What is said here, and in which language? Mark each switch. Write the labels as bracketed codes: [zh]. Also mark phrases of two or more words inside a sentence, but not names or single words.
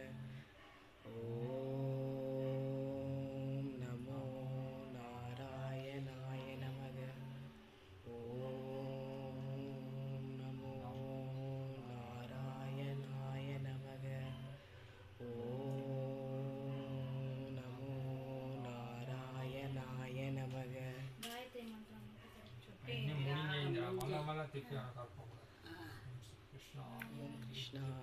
[sa] ओम् नमो नारायणाय नमः. ओम् नमो नारायणाय नमः. ओम् नमो नारायणाय नमः. गायत्री मंत्र ओम् कृष्ण